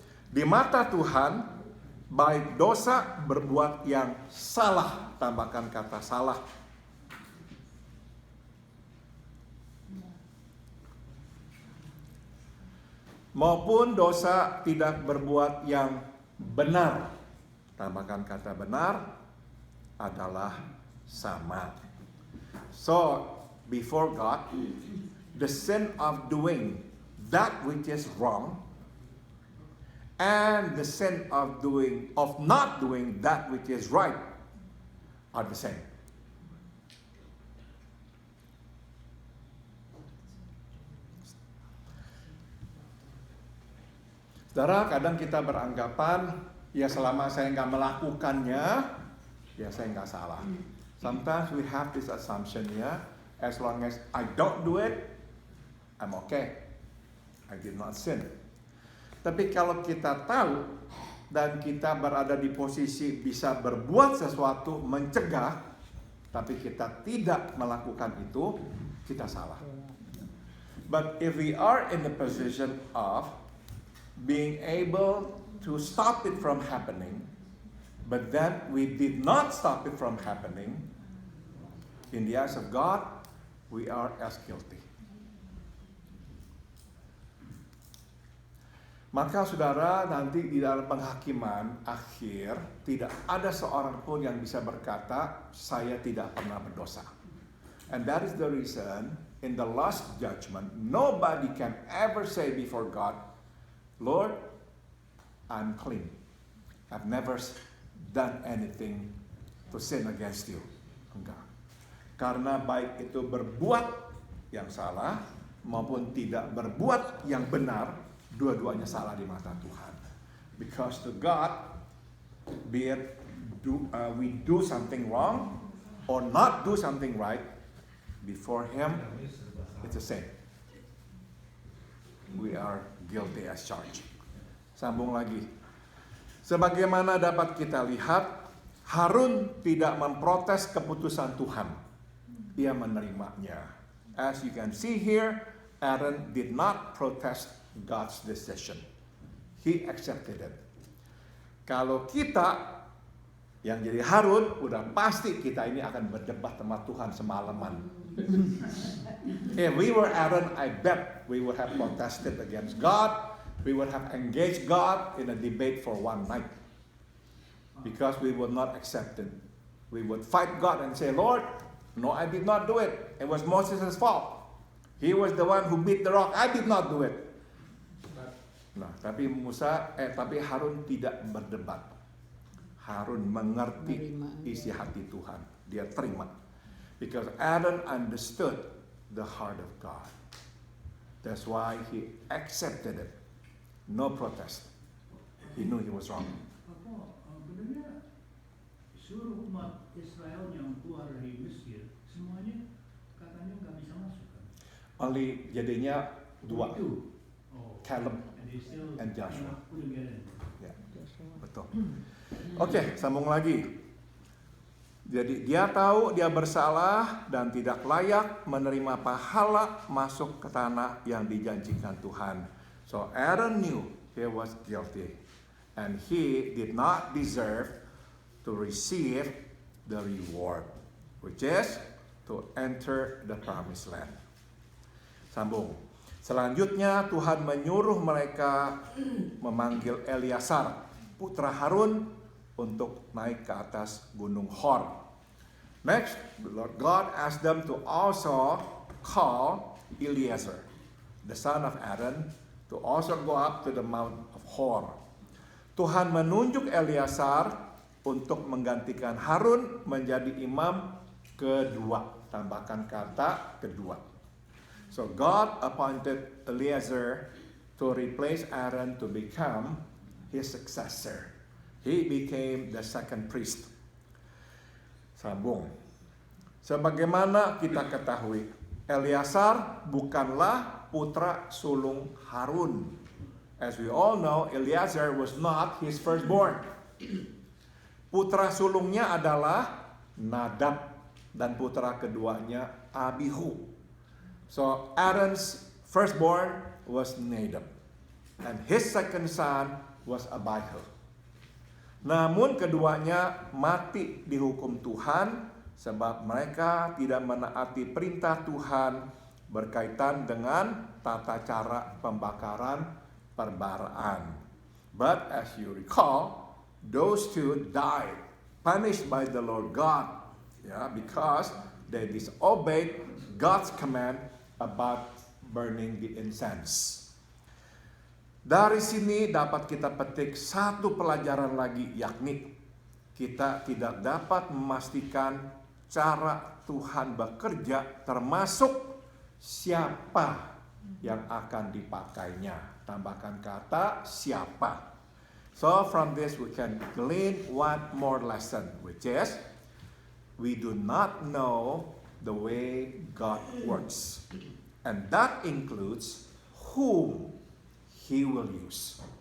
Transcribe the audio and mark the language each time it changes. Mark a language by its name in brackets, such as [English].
[Indonesian] Di mata Tuhan, baik dosa berbuat yang salah, tambahkan kata salah, maupun dosa tidak berbuat yang benar, tambahkan kata benar, adalah sama. [English] So, before God, the sin of doing that which is wrong and the sin of not doing that which is right are the same. [Indonesian] Saudara, kadang kita beranggapan, ya selama saya nggak melakukannya, ya saya nggak salah. [English] Sometimes we have this assumption ya, as long as I don't do it, I'm okay. I did not sin. [Indonesian] Tapi kalau kita tahu dan kita berada di posisi bisa berbuat sesuatu, mencegah, tapi kita tidak melakukan itu, kita salah. [English] But if we are in the position of being able to stop it from happening, but then we did not stop it from happening, in the eyes of God, we are as guilty. [Indonesian] Maka saudara, nanti di dalam penghakiman akhir, tidak ada seorang pun yang bisa berkata, saya tidak pernah berdosa. [English] And that is the reason, in the last judgment, nobody can ever say before God, Lord, I'm clean. I've never done anything to sin against you. [Indonesian] Enggak. Karena baik itu berbuat yang salah maupun tidak berbuat yang benar, dua-duanya salah di mata Tuhan. [English] Because to God, be it we do something wrong or not do something right, before Him, it's the same. We are guilty as charged. [Indonesian] Sambung lagi. Sebagaimana dapat kita lihat, Harun tidak memprotes keputusan Tuhan. Ia menerimanya. [English] As you can see here, Aaron did not protest God's decision. He accepted it. [Indonesian] Kalau kita yang jadi Harun, udah pasti kita ini akan berdebat sama Tuhan semalaman. [English] If we were Aaron, I bet we would have protested against God. We would have engaged God in a debate for one night. Because we would not accept it. We would fight God and say, Lord, no, I did not do it. It was Moses' fault. He was the one who beat the rock. I did not do it. [Indonesian] Nah, tapi Harun tidak berdebat. Harun mengerti isi hati Tuhan. Dia terima. [English] Because Aaron understood the heart of God. That's why he accepted it. No protest. He knew he was wrong. [Indonesian] Benar seluruh umat Israel yang keluar dari Mesir semuanya katanya nggak bisa masuk kan? [English] Only [Indonesian] jadinya 2. Itu. Caleb [English] And they still and Joshua. couldn't get in. [Indonesian] Ya, betul. Oke, sambung lagi. Jadi dia tahu dia bersalah dan tidak layak menerima pahala masuk ke tanah yang dijanjikan Tuhan. [English] So Aaron knew he was guilty and he did not deserve to receive the reward, which is to enter the promised land. [Indonesian] Sambung. Selanjutnya Tuhan menyuruh mereka memanggil Eleazar, putra Harun, untuk naik ke atas gunung Hor. [English] Next, the Lord God asked them to also call Eleazar, the son of Aaron, to also go up to the Mount of Hor. [Indonesian] Tuhan menunjuk Eleazar untuk menggantikan Harun menjadi imam kedua. Tambahkan kata kedua. [English] So God appointed Eleazar to replace Aaron to become his successor. He became the second priest. [Indonesian] Sambung. Sebagaimana kita ketahui, Eleazar bukanlah putra sulung Harun. [English] As we all know, Eleazar was not his firstborn. [Indonesian] Putra sulungnya adalah Nadab dan putra keduanya Abihu. [English] So Aaron's firstborn was Nadab and his second son was Abihu. [Indonesian] Namun keduanya mati dihukum Tuhan sebab mereka tidak menaati perintah Tuhan berkaitan dengan tata cara pembakaran perbaraan. [English] But as you recall, those two died, punished by the Lord God, because they disobeyed God's command about burning the incense. [Indonesian] Dari sini dapat kita petik satu pelajaran lagi, yakni kita tidak dapat memastikan cara Tuhan bekerja, termasuk siapa yang akan dipakainya. Tambahkan kata siapa. [English] So from this we can glean one more lesson, which is we do not know the way God works. And that includes whom He will use.